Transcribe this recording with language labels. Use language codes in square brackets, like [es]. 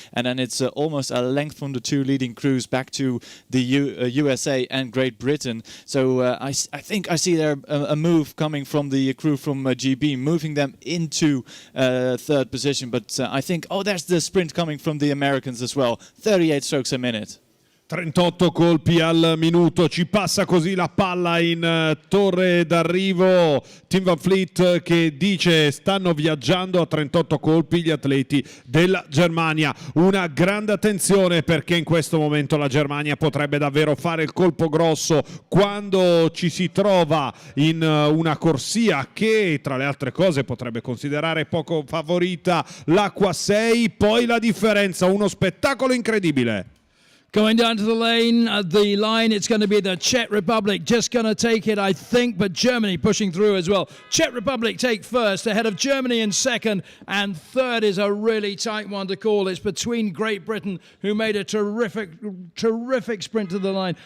[en] And then it's almost a length from the 2 leading crews back to the USA and Great Britain. So I think I see there a move coming from the crew from GB, moving them into third position. But I think, there's the sprint coming from the Americans as well. 38 strokes a minute. [it] 38 colpi al minuto, ci passa così la palla in torre d'arrivo. Tim Van Vliet che dice stanno viaggiando a 38 colpi gli atleti della Germania. Una grande attenzione perché in questo momento la Germania potrebbe davvero fare il colpo grosso quando ci si trova in una corsia che tra le altre cose potrebbe considerare poco favorita l'acqua 6, poi la differenza, uno spettacolo incredibile. [en] Going down to the line, it's going to be the Czech Republic just going to take it, I think, but Germany pushing through as well. Czech Republic take first, ahead of Germany in second, and third is a really tight one to call. It's between Great Britain, who made a terrific sprint to the line.